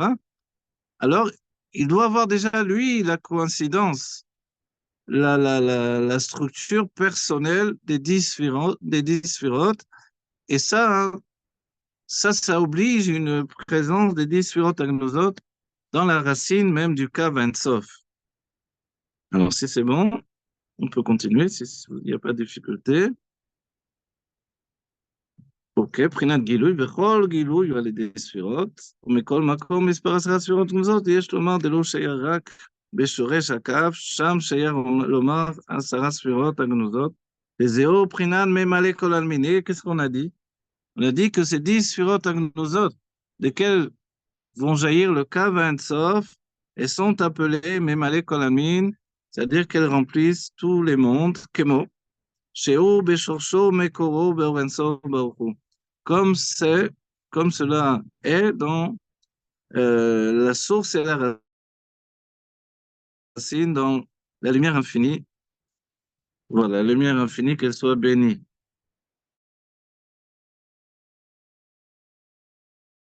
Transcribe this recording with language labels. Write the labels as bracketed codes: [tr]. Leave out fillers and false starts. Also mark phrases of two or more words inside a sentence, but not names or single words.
[fr] Alors, il doit avoir déjà, lui, la coïncidence, la structure personnelle des 10 sphirotes, et ça oblige une présence des 10 [he] ספירות גנוזות [fr] dans la racine même du [he] קו אין סוף. [fr] Alors, si c'est bon, on peut continuer, s'il n'y a pas de difficulté. [he] אוקיי, בחינת גילוי, וכל גילוי הוא על ידי ספירות, ומכל מקום מספר 10 ספירות גנוזות, יש לומר דלא שייר רק בשורש הקו, שם שייר לומר 10 ספירות הגנוזות, וזהו בחינת ממלא כל אלמיני. [fr] Qu'est-ce qu'on a dit? On a dit que ces 10 [he] ספירות הגנוזות, [fr] desquelles vont jaillir le [he] קו אין סוף, [fr] elles sont appelées [he] ממלא כל אלמין, [fr] c'est-à-dire qu'elles remplissent tous les mondes, [he] כמו, שהוא בשורשו מקורו באור אין-סוף ברוך הוא. [fr] Comme cela est dans la source et la racine, dans la lumière infinie. Voilà, la lumière infinie, qu'elle soit bénie.